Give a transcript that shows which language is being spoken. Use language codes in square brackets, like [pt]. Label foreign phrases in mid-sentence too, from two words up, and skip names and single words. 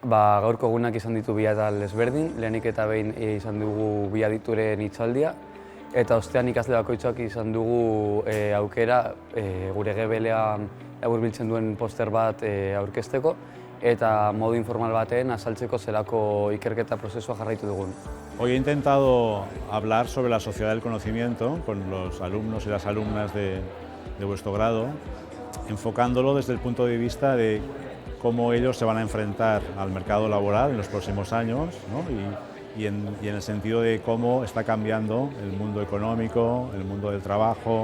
[eu] Gaurko egunak izan ditu bi atal ezberdin, lehenik eta behin izan dugu bi adituren hitzaldia, eta ostean ikasle bakoitzak izan dugu aukera gure gebelean hurbiltzen duen poster bat aurkezteko, eta modu informal batean azaltzeko zelako ikerketa prozesua jarraitu dugun. [es] Hoy he intentado hablar sobre la sociedad del conocimiento con los alumnos y las alumnas de vuestro grado, enfocándolo desde el punto de vista de cómo ellos se van a enfrentar al mercado laboral en los próximos años, ¿no? y en el sentido de cómo está cambiando el mundo económico, el mundo del trabajo.